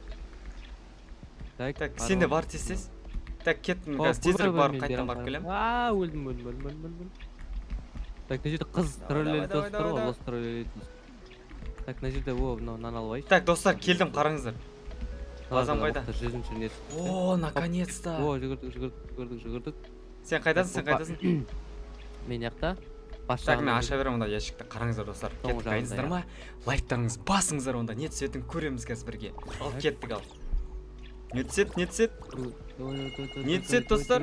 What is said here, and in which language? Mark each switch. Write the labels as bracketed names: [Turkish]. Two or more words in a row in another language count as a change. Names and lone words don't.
[Kazakh] Так сен де бар тез. Так кеттім қазір тезірек барып қайтадан барып келем. Өлдім. Так мына жерде қыз троллейді достар ғой, лос троллейді. Так мына жерде мынау нан алып алайыншы. Так достар келдім қараңыздар. Базам қайда? 100-ші несі. [Russian] О, наконец-то. [Kazakh] Жүгірдік. Сен қайдасың? Мен жақта. Так мен аша беремін онда ящикті. Қараңыздар достар. Кеттік, дайынсыздар ма? Лайктарыңыз басыңыздар онда. Не түсетін көреміз қазір бірге. Ал кеттік ал. Не түсет? Не түсет достар?